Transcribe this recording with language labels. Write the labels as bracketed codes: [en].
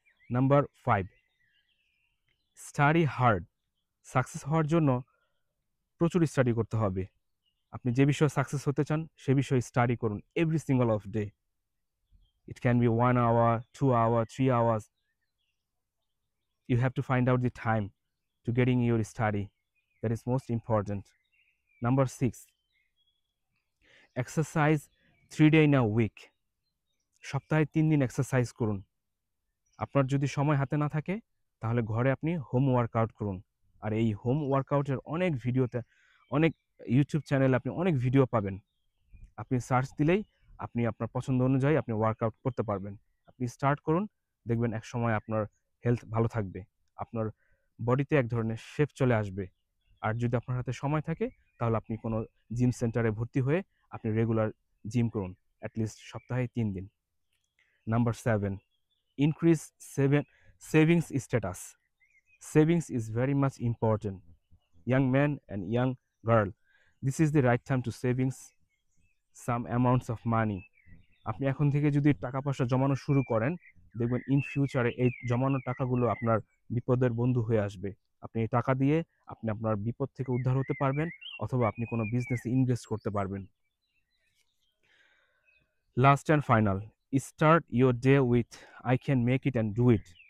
[en] Number 5, study hard. [bn] Success হওয়ার জন্য প্রচুর স্টাডি করতে হবে। আপনি যে বিষয়ে সাকসেস হতে চান সে বিষয়ে স্টাডি করুন [en] Every single of day. It can be 1 hour, 2 hour, 3 hours. You have to find out the time to getting your study. That is most important. Number 6, exercise 3 days in a week. [bn] সপ্তাহে 3 দিন exercise করুন। আপনার যদি সময় হাতে না থাকে তাহলে ঘরে আপনি হোম ওয়ার্কআউট করুন। আর এই হোম ওয়ার্কআউটের অনেক ভিডিওতে, অনেক ইউটিউব চ্যানেলে আপনি অনেক ভিডিও পাবেন। আপনি সার্চ দিলেই আপনি আপনার পছন্দ অনুযায়ী আপনি ওয়ার্কআউট করতে পারবেন। আপনি স্টার্ট করুন, দেখবেন একসময় আপনার হেলথ ভালো থাকবে, আপনার বডিতে এক ধরনের শেপ চলে আসবে। আর যদি আপনার হাতে সময় থাকে তাহলে আপনি কোনো জিম সেন্টারে ভর্তি হয়ে আপনি রেগুলার জিম করুন, অ্যাটলিস্ট সপ্তাহে 3 দিন। [en] Number 7, increase savings status. Savings is very much important. Young man and young girl, this is the right time to savings some amounts of money. [bn] আপনি এখন থেকে যদি টাকা পয়সা জমানো শুরু করেন, দেখবেন ইন ফিউচারে এই জমানো টাকাগুলো আপনার বিপদের বন্ধু হয়ে আসবে। আপনি এই টাকা দিয়ে আপনি আপনার বিপদ থেকে উদ্ধার হতে পারবেন, অথবা আপনি কোনো বিজনেসে ইনভেস্ট করতে পারবেন। [en] Last and final, start your day with I can make it and do it.